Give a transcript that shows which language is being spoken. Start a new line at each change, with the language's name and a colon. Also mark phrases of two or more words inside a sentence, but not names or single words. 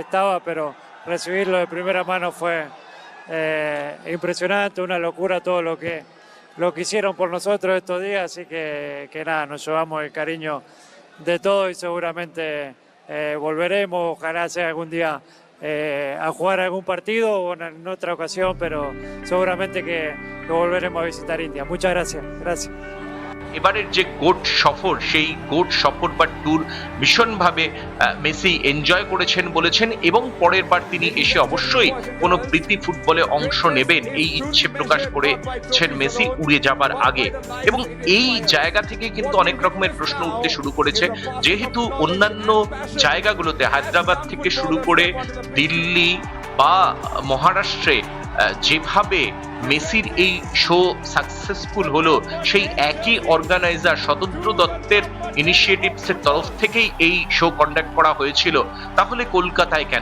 Spanish: estaba, pero recibirlo de primera mano fue impresionante, una locura todo lo que hicieron por nosotros estos días, así que nada, nos llevamos el cariño de todo y seguramente volveremos, ojalá sea algún día a jugar algún partido o en otra ocasión, pero seguramente que volveremos a visitar India. Muchas gracias. Gracias.
Bangla: এবারের যে গোট সফর, সেই গোট সফর বা ট্যুর ভীষণভাবে মেসি এনজয় করেছেন বলেছেন এবং পরের বার তিনি এসে অবশ্যই কোনো প্রীতি ফুটবলে অংশ নেবেন এই ইচ্ছে প্রকাশ করেছেন মেসি উড়ে যাবার আগে। এবং এই জায়গা থেকে কিন্তু অনেক রকমের প্রশ্ন উঠতে শুরু করেছে, যেহেতু অন্যান্য জায়গাগুলোতে হায়দ্রাবাদ থেকে শুরু করে দিল্লি, বা মহারাষ্ট্রে যেভাবে মেসির এই
English: show successful
Bangla: হলো, সেই একই অর্গানাইজার শতদ্র দত্তের ইনিশিয়েটিভস এর তরফ থেকেই এই
English: show conduct
Bangla: করা হয়েছিল, তাহলে কলকাতায় কেন?